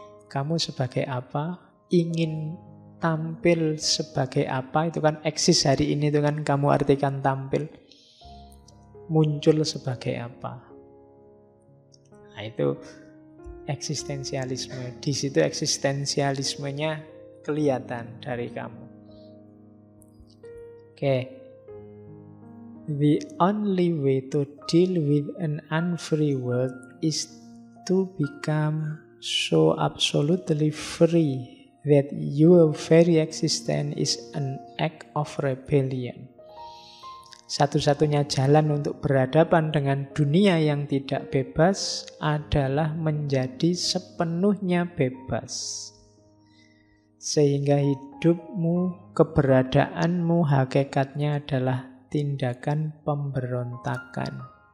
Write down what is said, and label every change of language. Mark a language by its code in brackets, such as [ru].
[id] Kamu sebagai apa, ingin tampil sebagai apa, itu kan eksis hari ini, itu kan kamu artikan tampil. Muncul sebagai apa. Nah itu eksistensialisme. Di situ eksistensialismenya kelihatan dari kamu. Oke. [en] The only way to deal with an unfree world is to become so absolutely free that your very existence is an act of rebellion. [id] Satu-satunya jalan untuk berhadapan dengan dunia yang tidak bebas adalah menjadi sepenuhnya bebas. Sehingga hidupmu, keberadaanmu, hakikatnya adalah tindakan pemberontakan.